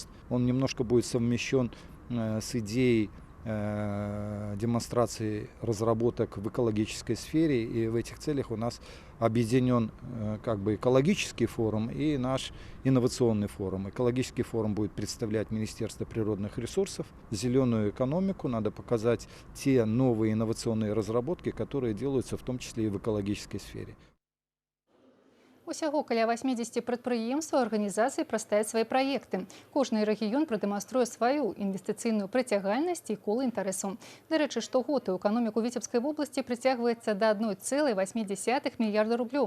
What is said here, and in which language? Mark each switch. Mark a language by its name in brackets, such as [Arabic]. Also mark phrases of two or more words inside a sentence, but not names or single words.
[Russian] Он немножко будет совмещен с идеей демонстрации разработок в экологической сфере, и в этих целях у нас объединен как бы экологический форум и наш инновационный форум. Экологический форум будет представлять Министерство природных ресурсов, зеленую экономику, надо показать те новые инновационные разработки, которые делаются в том числе и в экологической сфере. [Belarusian] Усяго каля 80 прадпрыемстваў арганізацый прадставяць свае праекты. Кожны рэгіён прадэманструе сваю інвестыцыйную прыцягальнасць і колы інтарэсаў. Дарэчы, штогод у эканоміку Віцебскай вобласці прыцягваецца да 1,8 мільярда рублёў.